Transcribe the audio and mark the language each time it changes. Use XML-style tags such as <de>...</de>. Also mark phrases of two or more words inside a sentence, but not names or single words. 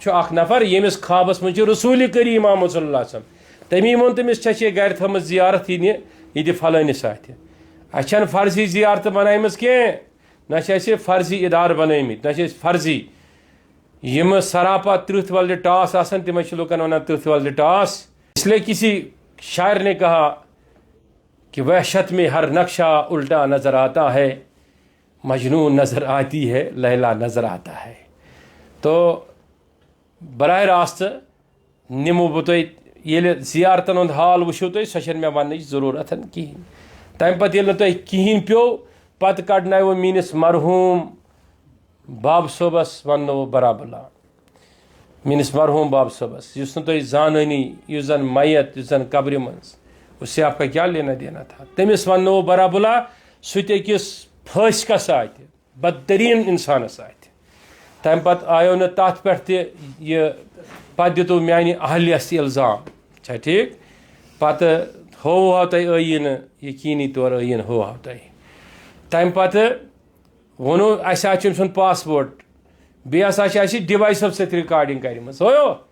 <ks>چھُ اَکھ نفر ییٚمِس خوابَس منٛز چھِ رسوٗلِ کریٖم آمُت صلی اللہ علیہ وسلم تٔمی ووٚن تٔمِس ژےٚ چھے گرِ تھٲومٕژ زیارت یہِ دِ فلٲنِس اَتھِ اَسہِ چھَنہٕ فرضی زیارتہٕ بنٲیمٕژ کینٛہہ نہ چھِ اَسہِ فرضی اِدارٕ بنٲومٕتۍ نہ چھِ أسۍ فرضی یِمہٕ سراپا ترٕٛہ وَلرِ ٹاس آسان تِمے چھِ لُکن وَنان ترٕٛہ وَلرِ ٹاس</ks> <ur>اس لیے کسی شاعر نے کہا کہ وحشت میں ہر نقشہ الٹا نظر آتا ہے مجنون نظر آتی ہے لیلا نظر آتا ہے تو</ur> <ks>براہ راست نِمو بہٕ تۄہہِ ییٚلہِ زیارتن ہُنٛد حال وٕچھِو تُہۍ سۄ چھَنہٕ مےٚ وَننٕچ ضروٗرت کِہیٖنۍ تَمہِ پَتہٕ ییٚلہِ نہٕ تۄہہِ کِہیٖنۍ پیوٚو پَتہٕ کَڑنایو میٛٲنِس مرحوٗم بابہٕ صٲبَس وَننو برابلا میٛٲنِس مرحوٗم بابہٕ صٲبَس یُس نہٕ تۄہہِ زانٲنی یُس زَن میت یُس زَن قبرِ منٛز</ks> <ur>اُس آپ کا کیا لینا دینا تھا</ur> <ks>تٔمِس وَننو برابلا سُہ تہِ أکِس فٲسکَس آتہِ بدتریٖن اِنسانَس آتہِ تَمہِ پَتہٕ آیو نہٕ تَتھ پٮ۪ٹھ تہِ یہِ پَتہٕ دِتوٗ میٛانہِ اہلیَس اِلزام چھا ٹھیٖک پَتہٕ ہووہو تۄہہِ ٲییٖنہٕ یقیٖنی طور ٲییٖنہٕ ہووہو تۄہہِ تَمہِ پَتہٕ ووٚنوٗ اَسہِ حظ چھُ أمۍ سُنٛد پاسپوٹ بیٚیہِ ہسا چھِ اَسہِ ڈِوایسو سۭتۍ رِکاڈِنٛگ کَرِمٕژ ہویو</ks>